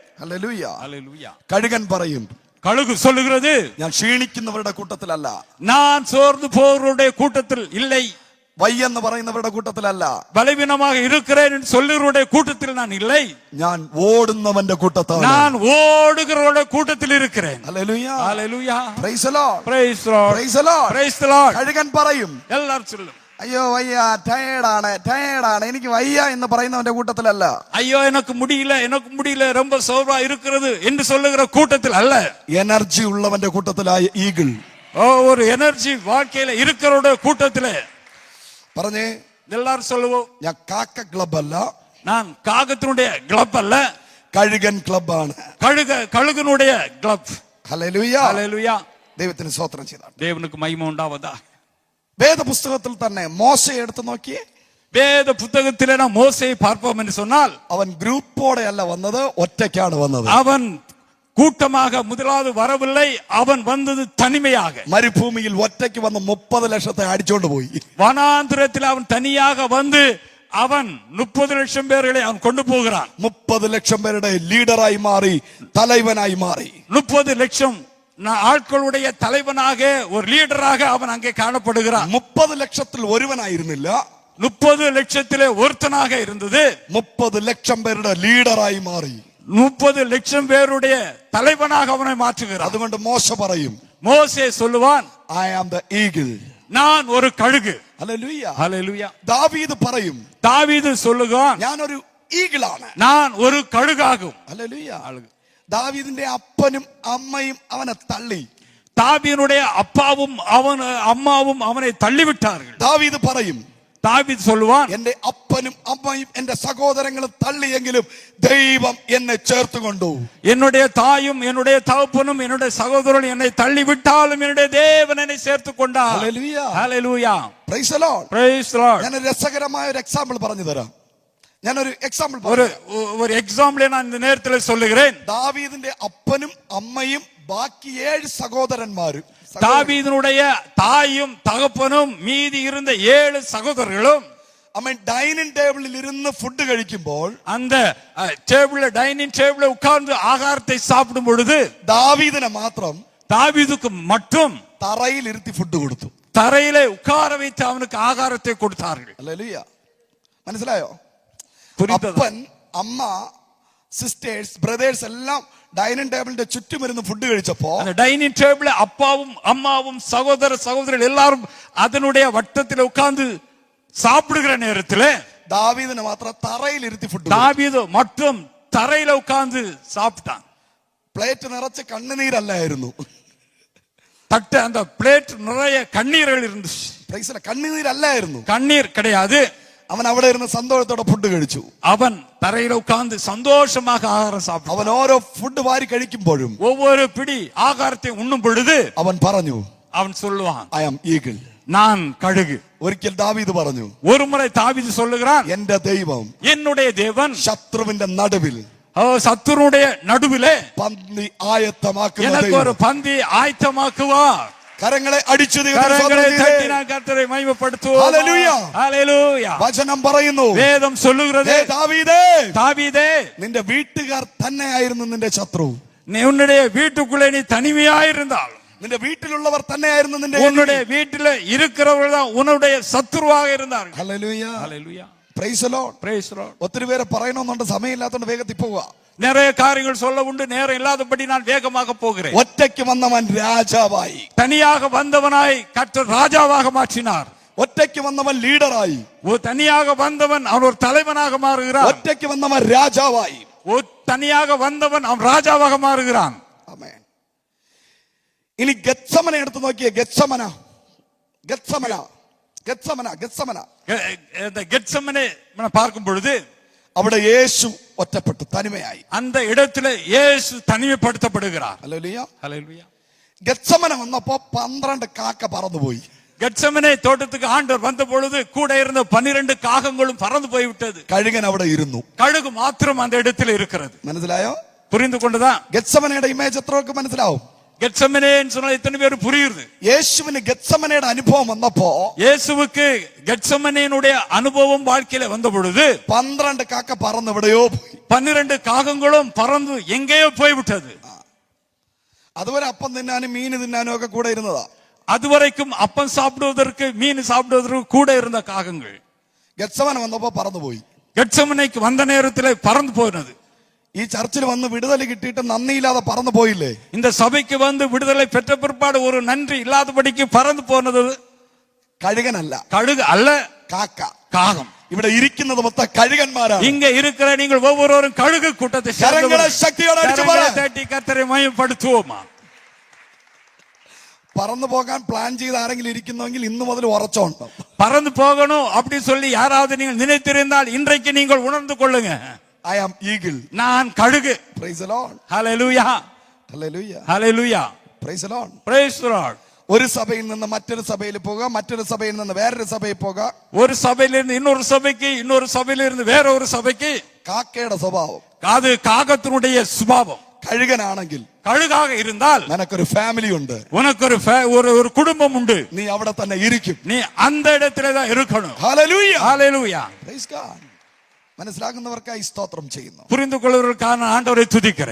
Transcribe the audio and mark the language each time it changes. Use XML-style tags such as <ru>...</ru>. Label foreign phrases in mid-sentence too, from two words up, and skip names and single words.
<ml>ഹല്ലേലൂയ. ഹല്ലേലൂയ. കഴുകൻ പറയും,</ml> <ta>கழுகு சொல்லுகிறது,</ta> <ml>ഞാൻ ക്ഷീണിക്കുന്നവരുടെ കൂട്ടത്തിലല്ല,</ml> <ta>நான் சோர்ந்து போவருடைய கூட்டத்தில் இல்லை,</ta> <ml>വയ്യെന്ന് പറയുന്നവരുടെ കൂട്ടത്തിലല്ല,</ml> <ta>பலவீனமாக இருக்கிறேன் என்று சொல்லுகிறவருடைய கூட்டத்தில் நான் இல்லை,</ta> <ml>ഞാൻ ഓടുന്നവന്റെ കൂട്ടത്താണ്,</ml> <ta>நான் ஓடுகிறவருடைய கூட்டத்தில் இருக்கிறேன்.</ta> <ml>ഹല്ലേലൂയ.</ml> <ta>ஹல்லேலூயா.</ta> <en>Praise the Lord. Praise the Lord. Praise the Lord. Praise the Lord.</en> <ml>കഴുകൻ പറയും,</ml> <ta>எல்லாரும் சொல்லும்,</ta> <ml>അയ്യോ വയ്യ, ടയേർഡാണ് എനിക്ക് വയ്യ എന്ന് പറയുന്നവന്റെ കൂട്ടത്തിലല്ല,</ml> <ta>ஐயோ எனக்கு முடியல ரொம்ப சோர்வா இருக்கிறது என்று சொல்லுகிற கூட்டத்தில் அல்ல,</ta> <ml>എനർജി ഉള്ളവന്റെ കൂട്ടത്തിലായ ഈഗിൾ.</ml> <ta>ஒரு எனர்ஜி வாழ்க்கையில இருக்கிறவருடைய கூட்டத்திலே.</ta> <ml>പറഞ്ഞേ,</ml> <ta>எல்லாரும் சொல்லுவோம்,</ta> <ml>ഞാൻ കാക്ക ക്ലബ് അല്ല,</ml> <ta>நான் காகத்தினுடைய கிளப் அல்ல,</ta> <ml>കഴുകൻ ക്ലബാണ്.</ml> <ta>கழுகனுடைய கிளப்.</ta> <ml>ഹല്ലേലൂയ.</ml> <ta>ஹல்லேலூயா.</ta> <ml>ദൈവത്തിന് സ്തോത്രം ചെയ്താൽ.</ml> <ta>தேவனுக்கு மகிமை உண்டாவதா.</ta> <ml>വേദ പുസ്തകത്തിൽ തന്നെ മോശയെ എടുത്തു നോക്കിയേ.</ml> <ta>வேத புத்தகத்திலே நாம் மோசேயை பார்ப்போம் என்று சொன்னால்,</ta> <ml>അവൻ ഗ്രൂപ്പോടെ അല്ല വന്നത്, ഒറ്റയ്ക്കാണ് വന്നത്.</ml> <ta>அவன் கூட்டமாக முதலாவது வரவில்லை, அவன் வந்தது தனிமையாக.</ta> <ml>മരുഭൂമിയിൽ ഒറ്റയ്ക്ക് വന്ന് 30 ലക്ഷത്തെ അടിച്ചോണ്ട് പോയി.</ml> <ta>வனாந்திரத்தில் அவன் தனியாக வந்து அவன் 30 லட்சம் பேர்களை அவன் கொண்டு போகிறான்.</ta> <ml>30 ലക്ഷം പേരുടെ ലീഡറായി മാറി, തലവനായി മാറി.</ml> <ta>30 லட்சம் ஆட்களுடைய தலைவனாக, ஒரு லீடராக அவன் அங்கே காணப்படுகிறான்.</ta> <ml>30 ലക്ഷത്തിൽ ഒരുവനായിരുന്നില്ല,</ml> <ta>30 லட்சத்திலே ஒருத்தனாக இருந்தது.</ta> <ml>30 ലക്ഷം പേരുടെ ലീഡറായി മാറി.</ml> <ta>30 லட்சம் பேருடைய தலைவனாக அவனை மாற்றுகிறான்.</ta> <ml>അതുകൊണ്ട് മോശ പറയും,</ml> <ta>மோசே சொல்லுவான்,</ta> <en>I am the eagle.</en> <ta>நான் ஒரு கழுகு.</ta> <ml>ഹല്ലേലൂയ.</ml> <ta>ஹல்லேலூயா.</ta> <ml>ദാവീദ് പറയും,</ml> <ta>தாவீது சொல்லுகிறான்,</ta> <ml>ഞാനൊരു ഈഗിളാണ്.</ml> <ta>நான் ஒரு கழுகாகும்.</ta> <ml>ഹല്ലേലൂയ. ദാവീദിന്റെ അപ്പനും അമ്മയും അവനെ തള്ളി.</ml> <ta>தாவீதுடைய அப்பாவும் அம்மாவும் அவனை தள்ளிவிட்டார்கள்.</ta> <ml>ദാവീദ് പറയും,</ml> <ta>தாவீது சொல்லுவான்,</ta> <ml>എന്റെ അപ്പനും അമ്മയും എന്റെ സഹോദരങ്ങളും തള്ളിയെങ്കിലും ദൈവം എന്നെ ചേർത്തുകൊണ്ടു.</ml> <ta>என்னுடைய தாயும் என்னுடைய தகப்பனும் என்னுடைய சகோதரனும் என்னை தள்ளிவிட்டாலும் என்னுடைய தேவன் என்னை சேர்த்துக் கொண்டார்.</ta> <ml>ഹല്ലേലൂയ.</ml> <ta>ஹல்லேலூயா.</ta> <en>Praise the Lord. Praise the Lord.</en> <ml>ഞാനൊരു രസകരമായ ഒരു എക്സാമ്പിൾ പറഞ്ഞു തരാം.</ml> <ta>ஒரு எக்ஸாம்பிள் நான் இந்த நேரத்தில் சொல்லுகிறேன்.</ta> <ml>ദാവീദിന്റെ അപ്പനും അമ്മയും ബാക്കി 7 സഹോദരന്മാരും,</ml> <ta>தாவீதினுடைய தாயும் தகப்பனும் மீதி இருந்த 7 சகோதரர்களும்</ta> <ml>അവൻ</ml> <en>dining table</en> <ml>ഇരുന്ന് ഫുഡ് കഴിക്കുമ്പോൾ,</ml> <ta>அந்த</ta> <en>dining table</en> <ta>உட்கார்ந்து ஆகாரத்தை சாப்பிடும் பொழுது</ta> <ml>ദാവീദിനെ മാത്രം</ml> <ta>தாவீதுக்கு மட்டும்</ta> <ml>തറയിൽ ഇരുത്തി ഫുഡ് കൊടുത്തു.</ml> <ta>தரையிலே உட்கார வைத்து அவனுக்கு ஆகாரத்தை கொடுத்தார்கள்.</ta> <ml>ഹല്ലേലൂയ. മനസ്സിലായോ?</ml> <ta>புரிந்ததா?</ta> <ml>അപ്പൻ, അമ്മ,</ml> <en>sisters, brothers</en> <ml>എല്ലാം</ml> <en>dining table</en> <ml>ചുറ്റും ഇരുന്ന് ഫുഡ് കഴിച്ചപ്പോ,</ml> <ta>அந்த</ta> <en>dining table</en> <ta>அப்பாவும் அம்மாவும் சகோதரர்கள் எல்லாரும் அதனுடைய வட்டத்தில் உட்கார்ந்து சாப்பிடுகிற நேரத்தில்</ta> <ml>ദാവീദിനെ മാത്രം തറയിൽ ഇരുത്തി ഫുഡ്.</ml> <ta>தாவீது மட்டும் தரையில உட்கார்ந்து சாப்பிட்டான்.</ta> <ml>പ്ലേറ്റ് നിറച്ച് കണ്ണുനീരല്ലായിരുന്നു,</ml> <ta>தட்டு அந்த பிளேட் நிறைய கண்ணீர்கள் இருந்துச்சு.</ta> <ml>കണ്ണുനീരല്ലായിരുന്നു,</ml> <ta>கண்ணீர் கிடையாது.</ta> <ml>അവൻ അവിടെ ഇരുന്ന് സന്തോഷത്തോടെ ഫുഡ് കഴിച്ചു.</ml> <ta>அவன் தரையில உட்கார்ந்து சந்தோஷமாக ஆகாரம் சாப்பிட்டான்.</ta> <ml>അവൻ ഓരോ ഫുഡ് വാരി കഴിക്കുമ്പോഴും,</ml> <ta>ஒவ்வொரு பிடி ஆகாரத்தை உண்ணும் பொழுது</ta> <ml>അവൻ പറഞ്ഞു,</ml> <ta>அவன் சொல்லுவான்,</ta> <en>I am eagle.</en> <ta>நான் கழுகு.</ta> <ml>ഒരിക്കൽ ദാവീദ് പറഞ്ഞു,</ml> <ta>ஒரு முறை தாவீது சொல்லுகிறான்,</ta> <ml>എന്റെ ദൈവം</ml> <ta>என்னுடைய தேவன்</ta> <ml>ശത്രുവിന്റെ നടുവിൽ,</ml> <ta>சத்துருடைய நடுவிலே</ta> <ml>പന്തി ആയത്തമാക്കുന്ന</ml> <ta>எனக்கு ஒரு</ta> <ml>ദൈവം.</ml> <ta>பந்தி ஆயத்தமாக்குவார்.</ta> <ml>കരങ്ങളെ അടിച്ചു</ml> <ta>கரங்களை தட்டி நான் கர்த்தரை மகிமைப்படுத்துவோம்.</ta> <ml>ഹല്ലേലൂയ.</ml> <ta>ஹல்லேலூயா.</ta> <ml>വചനം പറയുന്നു,</ml> <ta>வேதம் சொல்லுகிறது,</ta> <ml>ദാവീദേ,</ml> <ta>தாவீதே,</ta> <ml>നിന്റെ വീട്ടുകാർ തന്നെയായിരുന്നു നിന്റെ ശത്രു.</ml> <ta>உன்னுடைய வீட்டுக்குள்ளே நீ தனிமையாயிருந்தால்,</ta> <ml>നിന്റെ വീട്ടിലുള്ളവർ തന്നെയായിരുന്നു നിന്റെ</ml> <ta>உன்னுடைய வீட்டில் இருக்கிறவர்கள் தான் உன்னுடைய சத்துருவாக இருந்தார்கள்.</ta> <ml>ഹല്ലേലൂയ.</ml> <ta>ஹல்லேலூயா.</ta> <en>Praise the Lord. Praise the Lord.</en> <ml>ഒത്തിരി പേരെ പറയണമെന്നുണ്ട്, സമയമില്ലാത്തതുകൊണ്ട് വേഗത്തിൽ പോവുക.</ml> <ta>நிறைய காரியங்கள் சொல்ல உண்டு, நேரம் இல்லாதபடி நான் வேகமாக போகிறேன்.</ta> <ml>ഒറ്റയ്ക്ക് വന്നവൻ രാജാവായി,</ml> <ta>தனியாக வந்தவனாய் கர்த்தர் ராஜாவாக மாற்றினார்.</ta> <ml>ഒറ്റയ്ക്ക് വന്നവൻ ലീഡറായി,</ml> <ta>தனியாக வந்தவன் அவன் ஒரு தலைவனாக மாறுகிறான்.</ta> <ml>ഒറ്റയ്ക്ക് വന്നവൻ രാജാവായി,</ml> <ta>தனியாக வந்தவன் அவன் ராஜாவாக மாறுகிறான்.</ta> <ml>ആമേൻ. ഇനി ഗെത്സമനെ എടുത്തു നോക്കിയേ. ഗെത്സമന</ml> <ta>இந்த கெத்செமனே பார்க்கும் பொழுது</ta> <ml>അവിടെ യേശു ഒറ്റപ്പെട്ടു, തനിമയായി.</ml> <ta>அந்த இடத்துல இயேசு தனிமைப்படுத்தப்படுகிறார்.</ta> <ml>ഹല്ലേലൂയ.</ml> <ta>ஹல்லேலூயா.</ta> <ml>ഗെത്സമന വന്നപ്പോ 12 കാക്ക പറന്നുപോയി.</ml> <ta>கெத்செமனே தோட்டத்துக்கு ஆண்டவர் வந்த பொழுது கூட இருந்த 12 காகங்களும் பறந்து போய்விட்டது.</ta> <ml>കഴുകൻ അവിടെ ഇരുന്നു.</ml> <ta>கழுகு மாத்திரம் அந்த இடத்துல இருக்கிறது.</ta> <ml>മനസ്സിലായോ?</ml> <ta>புரிந்து கொண்டதா?</ta> <ml>ഗെത്സമനയുടെ ഇമേജ് എത്രയൊക്കെ മനസ്സിലാവും?</ml> <ta>கெத்செமனேன்னு சொன்னா எத்தனை பேர் புரியுது?</ta> <ml>യേശുവിന് ഗെത്സമനയുടെ അനുഭവം വന്നപ്പോ,</ml> <ta>இயேசுவுக்கு கெத்செமனேனுடைய அனுபவம் வாழ்க்கையில வந்த பொழுது</ta> <ml>12 കാക്ക പറന്ന് എവിടെയോ പോയി.</ml> <ta>12 காகங்களும் பறந்து எங்கேயோ போய்விட்டது.</ta> <ml>അതുവരെ അപ്പം തിന്നാനും മീൻ തിന്നാനും ഒക്കെ കൂടെ ഇരുന്നതാ.</ml> <ta>அதுவரைக்கும் அப்பம் சாப்பிடுவதற்கு மீன் சாப்பிடுவதற்கு கூட இருந்த காகங்கள்</ta> <ml>ഗെത്സമന വന്നപ്പോ പറന്നുപോയി.</ml> <ta>கெட்சமனைக்கு வந்த நேரத்திலே பறந்து போனது.</ta> <ml>ഈ ചർച്ചിൽ വന്ന് വിടുതൽ കിട്ടിയിട്ട് നന്ദിയില്ലാതെ പറന്നു പോയില്ലേ?</ml> <ta>இந்த சபைக்கு வந்து விடுதலை பெற்ற பிற்பாடு ஒரு நன்றி இல்லாதபடிக்கு பறந்து போனது</ta> <ml>കഴുകനല്ല,</ml> <ta>கழுகு அல்ல,</ta> <ml>കാക്ക.</ml> <ta>காகம்.</ta> <ml>ഇവിടെ ഇരിക്കുന്നത് മൊത്തം കഴുകന്മാരാണ്.</ml> <ta>இங்க இருக்கிற நீங்கள் ஒவ்வொருவரும் கழுகு கூட்டத்தை</ta> <ml>കരങ്ങളെ ശക്തിയോടെ അടിച്ചു പറ.</ml> <ta>தட்டி கர்த்தரை மகிமைப்படுத்துவோமா.</ta> <ml>പറന്നു പോകാൻ പ്ലാൻ ചെയ്ത് ആരെങ്കിലും ഇരിക്കുന്നെങ്കിൽ ഇന്നു മുതൽ ഉറച്ചോണ്ടോ.</ml> <ta>பறந்து போகணும் அப்படி சொல்லி யாராவது நீங்கள் நினைத்திருந்தால் இன்றைக்கு நீங்கள் உணர்ந்து கொள்ளுங்க.</ta> <en>I am eagle.</en> <ta>நான் கழுகு.</ta> <en>Praise the Lord. Hallelujah. Hallelujah. Hallelujah. Praise the Lord. Praise the Lord.</en> <ml>ഒരു സഭയിൽ നിന്ന് മറ്റൊരു സഭയിൽ പോകുക, മറ്റൊരു സഭയിൽ നിന്ന് വേറൊരു സഭയിൽ പോകുക.</ml> <ta>ஒரு சபையிலிருந்து இன்னொரு சபைக்கு, இன்னொரு சபையிலிருந்து வேற ஒரு சபைக்கு.</ta> <ml>കാക്കയുടെ സ്വഭാവം,</ml> <ta>அது காகத்தினுடைய சுபாவம்.</ta> <ml>കഴുകനാണെങ്കിൽ</ml> <ta>கழுகாக இருந்தால்</ta> <ml>നിനക്കൊരു ഫാമിലി ഉണ്ട്,</ml> <ta>உனக்கு ஒரு குடும்பம் உண்டு.</ta> <ml>നീ അവിടെ തന്നെ ഇരിക്കും.</ml> <ta>நீ அந்த இடத்திலே தான் இருக்கணும்.</ta> <en>Hallelujah. Hallelujah. Praise God.</en> <ml>മനസ്സിലാക്കുന്നവർക്കായി സ്തോത്രം ചെയ്യുന്നു.</ml> <ta>புரிந்து கொள்வதற்கான ஆண்டவரை துதிக்கிறேன்.</ta>